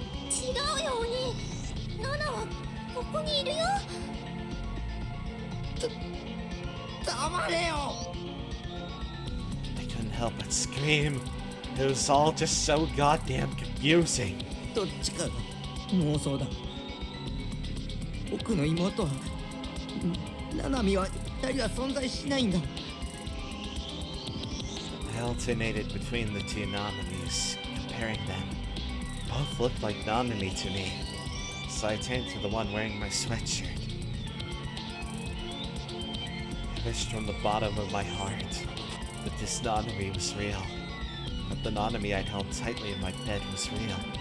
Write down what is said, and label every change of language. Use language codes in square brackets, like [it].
[ja] 違うよお兄。ナナはここにいるよ。黙れよ。 [en] I couldn't help but scream. It was all just so goddamn confusing. [ja] どっちかが妄想だ。僕の妹は、ナナミは二人は存在しないんだ。 [en] I alternated between the two Nanamis, comparing them. Both looked like Nanami to me, so I turned to the one wearing my sweatshirt. I wished from the bottom of my heart that this Nanami was real, that the Nanami I'd held tightly in my bed was real.